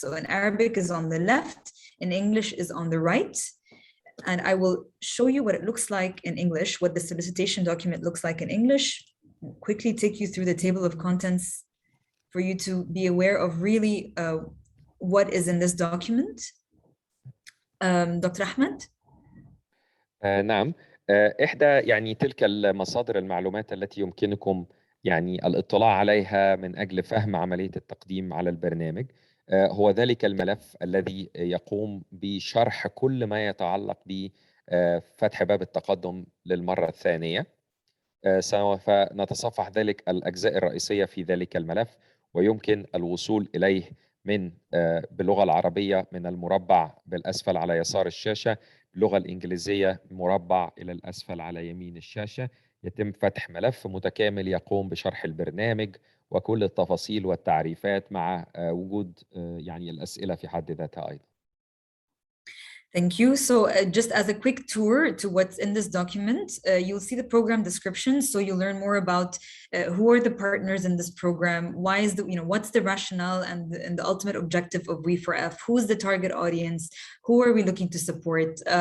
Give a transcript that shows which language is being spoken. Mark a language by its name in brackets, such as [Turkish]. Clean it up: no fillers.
[English] So in Arabic is on the left, in English is on the right. And I will show you what it looks like in English, what the solicitation document looks like in English. I'll quickly take you through the table of contents for you to be aware of really what is in this document. Dr. Ahmed? [Arabic] نعم. إحدى يعني تلك المصادر المعلومات التي يمكنكم يعني الاطلاع عليها من أجل فهم عملية التقديم على البرنامج. هو ذلك الملف الذي يقوم بشرح كل ما يتعلق بفتح باب التقدم للمرة الثانية. سوف نتصفح ذلك الأجزاء الرئيسية في ذلك الملف، ويمكن الوصول إليه من باللغة العربية من المربع بالأسفل على يسار الشاشة، باللغة الإنجليزية مربع إلى الأسفل على يمين الشاشة. يتم فتح ملف متكامل يقوم بشرح البرنامج وكل التفاصيل والتعريفات مع وجود يعني الأسئلة في حد ذاتها أيضا. [English] Thank you. So just as a quick tour to what's in this document, you'll see the program description. So you'll learn more about who are the partners in this program, why is the, what's the rationale and the ultimate objective of We4F, who's the target audience, who are we looking to support,